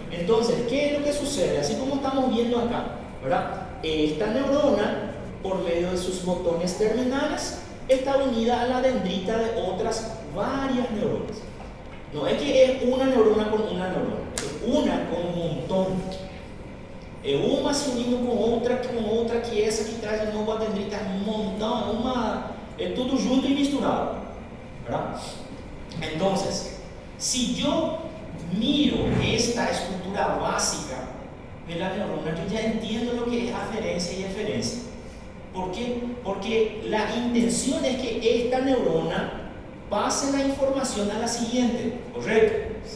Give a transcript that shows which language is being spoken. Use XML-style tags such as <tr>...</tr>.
<es>Entonces, ¿qué es lo que sucede? Así como estamos viendo acá, ¿verdad? Esta neurona, por medio de sus botones terminales, está unida a la dendrita de otras varias neuronas. No es que es una neurona con una neurona, es una con un montón.</es> <pt>É uma se unindo com outra, que essa que traz de novo a dendrita, um montão, é tudo junto e misturado.</pt> <es>¿Verdad? Entonces, si yo miro esta estructura básica de la neurona, yo ya entiendo lo que es aferencia y eferencia. ¿Por qué? Porque la intención es que esta neurona pase la información a la siguiente, ¿correcto?</es>